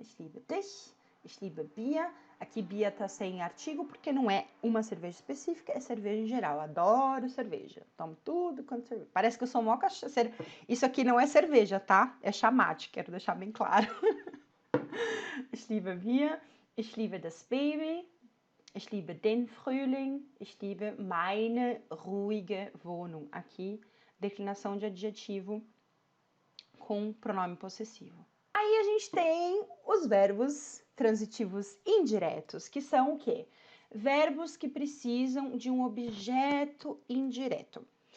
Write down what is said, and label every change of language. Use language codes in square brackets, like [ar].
[de] Ich liebe dich, ich liebe Bier. [pt] Aqui Bier tá sem artigo porque não é uma cerveja específica, é cerveja em geral. Adoro cerveja, tomo tudo quanto cerveja. Parece que eu sou mó cachaceira. Isso aqui não é cerveja, tá? É chamate, quero deixar bem claro. [de] Ich liebe Bier, ich liebe das Baby, ich liebe den Frühling, ich liebe meine ruhige Wohnung. [pt] Aqui declinação de adjetivo com pronome possessivo. Aí a gente tem os verbos transitivos indiretos, que são o quê? Verbos que precisam de um objeto indireto.